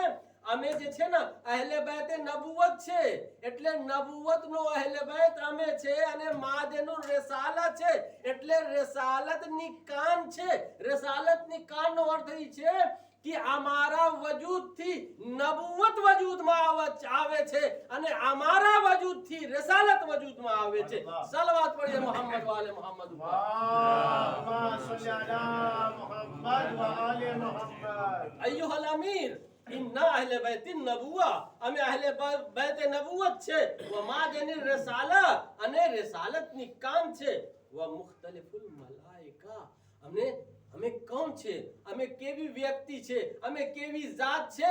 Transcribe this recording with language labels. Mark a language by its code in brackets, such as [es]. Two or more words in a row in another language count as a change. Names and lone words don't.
[gu] અમે જે છે ને અહલે બેત નબુવત છે, એટલે નબુવતનો અહલે બેત અમે છે, અને માદેનું રિસાલા છે, એટલે રિસાલતની કાન છે. રિસાલતની કાનનો અર્થ એ છે કે અમારા વજૂદથી નબુવત વજૂદમાં આવે છે, અને અમારા વજૂદથી રિસાલત વજૂદમાં આવે છે. સલવાત પढ़िए [ar] محمد وآل محمد [gu] ઉપર. [ar] اللهم صل على محمد وآل محمد. أيها الأمير إنا أهل بيت النبوة, [gu] અમે અહલે બેત નબુવત છે, [ar] ومعدن الرسالة, [gu] અને રિસાલતની કાન છે, [ar] ومختلف الملائكة, [gu] અમે કોણ છે, અમે કેવી વ્યક્તિ છે, અમે કેવી જાત છે?